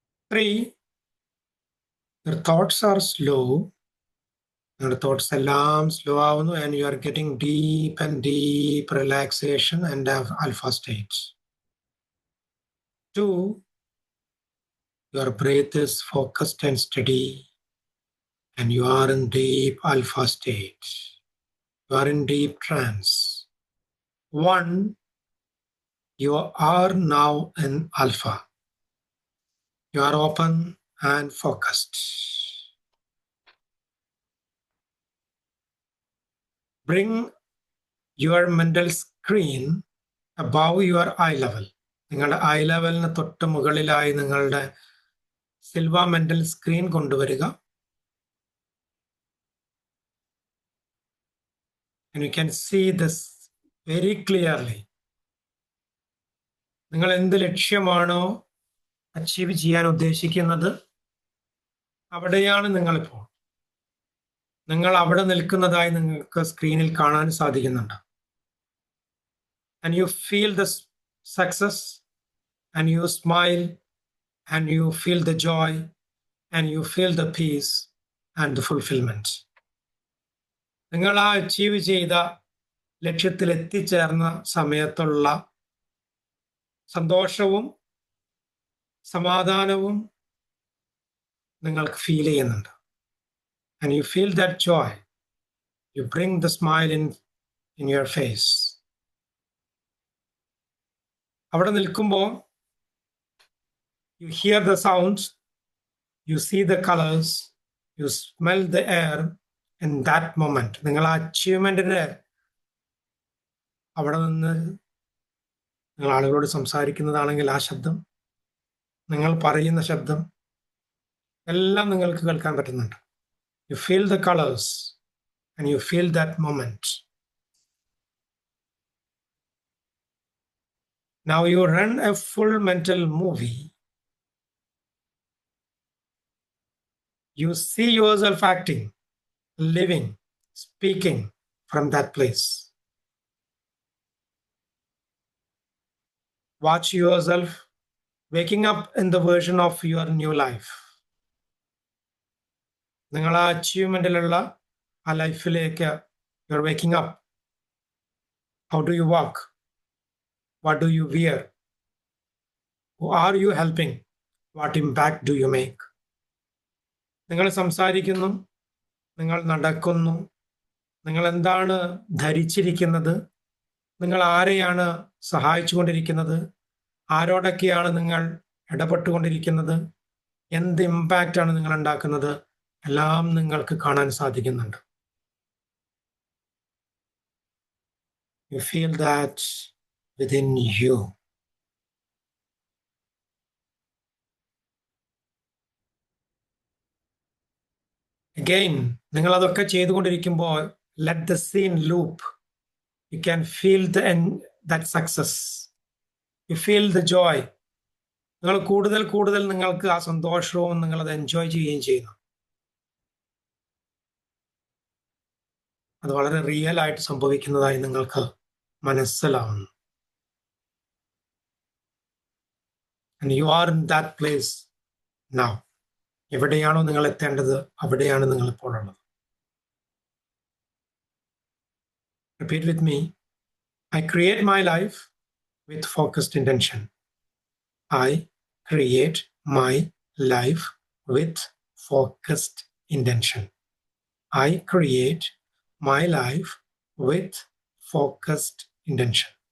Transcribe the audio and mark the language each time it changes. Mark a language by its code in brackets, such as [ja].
[en] 3, your thoughts are slow. [ml] നിങ്ങളുടെ thoughts എല്ലാം slow ആവുന്നു. [en] And you are getting deep and deep relaxation and alpha state. 2, your breath is focused and steady, and you are in deep alpha state. You are in deep trance. 1, you are now in alpha. You are open and focused. Bring your mental screen above your eye level. [ml] നിങ്ങളുടെ I ലെവലിന് തൊട്ട് മുകളിലായി നിങ്ങളുടെ Silva mental screen കൊണ്ടുവരിക. [en] And you can see this very clearly. [ml] നിങ്ങൾ എന്ത് ലക്ഷ്യമാണോ achieve ചെയ്യാൻ ഉദ്ദേശിക്കുന്നത് അവിടെയാണ് നിങ്ങളിപ്പോൾ. നിങ്ങൾ അവിടെ നിൽക്കുന്നതായി നിങ്ങൾക്ക് സ്ക്രീനിൽ കാണാൻ സാധിക്കുന്നുണ്ട്. [en] And you feel the success, and you smile, and you feel the joy, and you feel the peace and the fulfillment. [ml] നിങ്ങൾ ആ അച്ചീവ് ചെയ്ത ലക്ഷ്യത്തിൽ എത്തിച്ചേർന്ന സമയത്തുള്ള സന്തോഷവും സമാധാനവും നിങ്ങൾക്ക് ഫീൽ ചെയ്യുന്നുണ്ട്. [en] And you feel that joy. You bring the smile in your face. [ml] അവിടെ നിൽക്കുമ്പോൾ [en] you hear the sounds, you see the colors, you smell the air in that moment. [ml] നിങ്ങൾ ആ അച്ചീവ്മെന്റിന് അവിടെ നിന്ന് നിങ്ങൾ ആളുകളോട് സംസാരിക്കുന്നതാണെങ്കിൽ ആ ശബ്ദം, നിങ്ങൾ പറയുന്ന ശബ്ദം എല്ലാം നിങ്ങൾക്ക് കേൾക്കാൻ പറ്റുന്നുണ്ട്. [en] You feel the colors and you feel that moment. Now you run a full mental movie. You see yourself acting, living, speaking from that place. Watch yourself waking up in the version of your new life. [ml] നിങ്ങൾ ആ അച്ചീവ്മെന്റിലുള്ള ആ ലൈഫിലേക്ക് [en] You are waking up. How do you walk? What do you wear? Who are you helping? What impact do you make? [ml] നിങ്ങൾ സംസാരിക്കുന്നു, നിങ്ങൾ നടക്കുന്നു, നിങ്ങൾ എന്താണ് ധരിച്ചിരിക്കുന്നത്, നിങ്ങൾ ആരെയാണ് സഹായിച്ചുകൊണ്ടിരിക്കുന്നത്, ആരോടൊക്കെയാണ് നിങ്ങൾ ഇടപെട്ടുകൊണ്ടിരിക്കുന്നത്, എന്ത് ഇമ്പാക്റ്റാണ് നിങ്ങൾ ഉണ്ടാക്കുന്നത്, എല്ലാം നിങ്ങൾക്ക് കാണാൻ സാധിക്കുന്നുണ്ട്. [en] You feel that within you. Again, [ml] നിങ്ങൾ അതൊക്കെ ചെയ്തുകൊണ്ടിരിക്കുമ്പോൾ [en] let the scene loop. You can feel that success. You feel the joy. [ml] നിങ്ങൾ കൂടുതൽ നിങ്ങൾക്ക് ആ സന്തോഷവും നിങ്ങളത് എൻജോയ് ചെയ്യുകയും ചെയ്യുന്നു. അത് വളരെ റിയൽ ആയിട്ട് സംഭവിക്കുന്നതായി നിങ്ങൾക്ക് മനസ്സിലാവുന്നു. [en] And you are in that place now. [ml] എവിടെയാണോ നിങ്ങൾ എത്തേണ്ടത് അവിടെയാണ് നിങ്ങൾ ഇപ്പോൾ ഉള്ളത്. [en] Repeat with me. I create my life with focused intention. I create my life with focused intention. I create my life with focused intention.